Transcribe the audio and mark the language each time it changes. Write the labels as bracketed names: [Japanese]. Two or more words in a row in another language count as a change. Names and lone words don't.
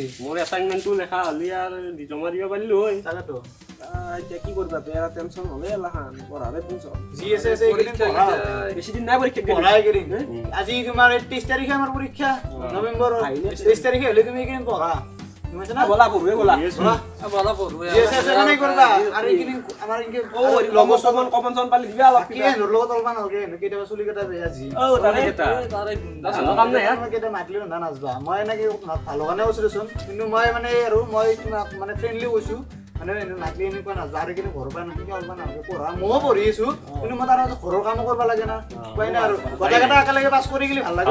[Assamese] মোৰ এছাইনমেণ্টটো লেখা হ'লে আৰু জমা দিব পাৰিলোঁ হয় তাকেতো এতিয়া কি কৰিবা বেয়া টেনচন হ'লে এলাখান পঢ়াৰে টেনচন যি আছে এইকেইদিন পঢ়া বেছি দিন নাই পৰীক্ষা পঢ়া এইকেইদিন আজি তোমাৰ 23 তাৰিখে আমাৰ পৰীক্ষা নৱেম্বৰৰ 23 তাৰিখে হ'লে তুমি এইকেইদিন পঢ়া বুজিছা না বলা পঢ়ুৱে বলা বলা পঢ়ুৱে যি আছে মানে কৰিবা আৰু এইকেইদিন আমাৰ এনেকে লগৰ চগৰ কমন চমন পালি দিবা অলপ কি এনৰ লগত অলপমান নালাগে কেতিয়াবা চুলি কেইটা বেয়া যি তাৰে কেইটা তাৰে ভালো কাম নাই মই কেইটা মাতিলেও না নাচবা মই এনেকে ভালো কাৰণে কৈছোঁ দেচোন কিন্তু মই মানে আৰু মই তোমাক মানে ফ্ৰেণ্ডলি কৈছোঁ মানে নাচলি এনেকুৱা নাচবা আৰু কিন্তু ঘৰৰ পৰা নাথাকি অলপমান নালাগে পঢ়া ময়ো পঢ়ি আছোঁ কিন্তু মই তাৰ ঘৰৰ কামো কৰিব লাগে না উপায় নাই আৰু গোটেইকেইটা একেলগে পাছ কৰি গ'লে ভাল লাগে